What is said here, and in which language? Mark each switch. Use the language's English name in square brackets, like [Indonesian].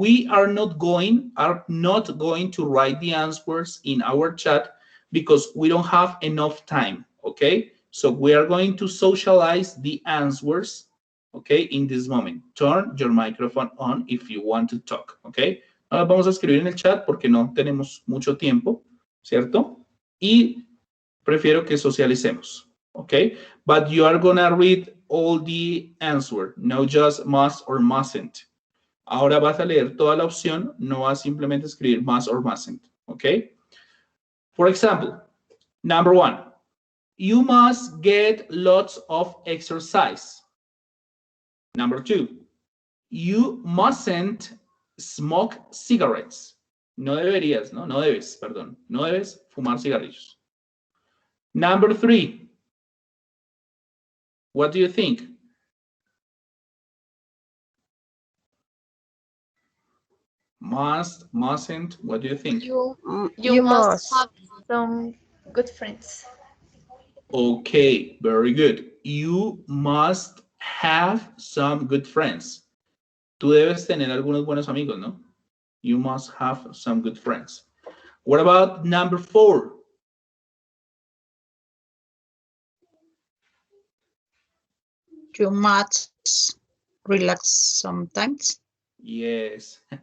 [English] We are not going to write the answers in our chat because we don't have enough time, okay? So we are going to socialize the answers, okay, in this moment. Turn your microphone on if you want to talk, okay? [Spanish] No las vamos a escribir en el chat porque no tenemos mucho tiempo, ¿cierto? Y prefiero que socialicemos, okay? [English] But you are gonna read all the answer, no just must or mustn't. [Spanish] Ahora vas a leer toda la opción, no vas simplemente a escribir [English] must or mustn't, [Spanish] okay? [English] For example, number 1, you must get lots of exercise. Number 2, you mustn't smoke cigarettes. [Spanish] No deberías, no debes, perdón. No debes fumar cigarrillos. [English] Number 3, what do you think? Must, mustn't, what do you think? You must have some good friends. Okay, very good. You must have some good friends. [Spanish] Tú debes tener algunos buenos amigos, ¿no? [English] You must have some good friends. What about number 4? You must relax sometimes. Yes.